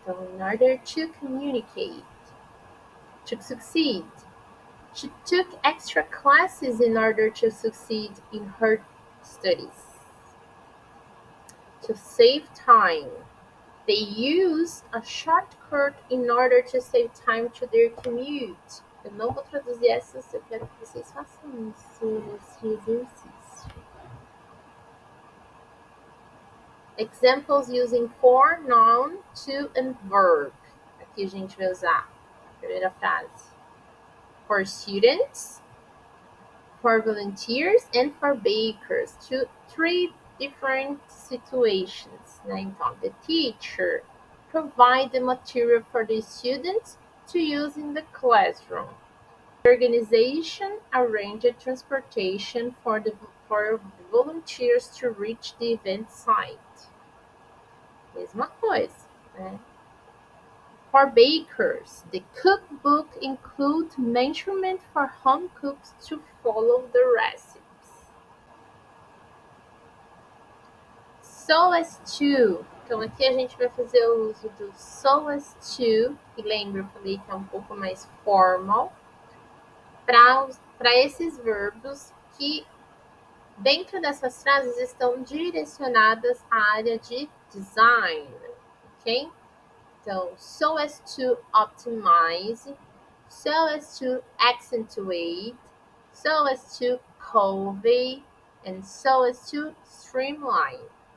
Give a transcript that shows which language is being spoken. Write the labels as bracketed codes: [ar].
[en] So in order to communicate, to succeed. She took extra classes in order to succeed in her studies. To save time. They used a shortcut in order to save time to their commute. [pt] Eu não vou traduzir essas, eu quero que vocês façam esse exercício. [en] Examples using for, noun, to and verb. [pt] Aqui a gente vai usar a primeira frase. [en] For students, for volunteers, and for bakers. Three different situations. [pt] Né? Então, [en] the teacher provide the material for the students to use in the classroom. The organization arranged transportation for the volunteers to reach the event site. [pt] Mesma coisa, né? [en] For bakers, the cookbook includes measurement for home cooks to follow the recipes. So as to. [pt] Então, aqui a gente vai fazer o uso do so as to, que lembra, eu falei que é um pouco mais formal, para esses verbos que, dentro dessas frases, estão direcionadas à área de design, ok? Então, [en] so as to optimize, so as to accentuate, so as to convey, and so as to streamline.